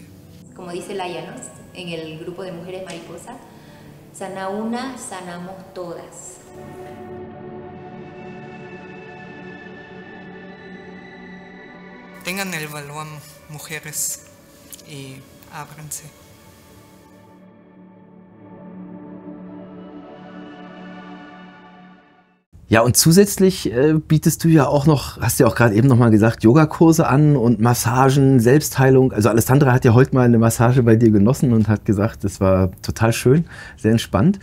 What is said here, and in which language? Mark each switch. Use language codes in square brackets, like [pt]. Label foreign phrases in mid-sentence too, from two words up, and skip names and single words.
[es] Como dice Laia, ¿no? En el grupo de Mujeres Mariposa, sana una, sanamos todas. Tengan el valor, mujeres, y ábrense. [de] Ja, und zusätzlich bietest du ja auch noch, hast ja auch gerade eben noch mal gesagt, Yogakurse an und Massagen, Selbstheilung. Also Alessandra hat ja heute mal eine Massage bei dir genossen und hat gesagt, das war total schön, sehr entspannt.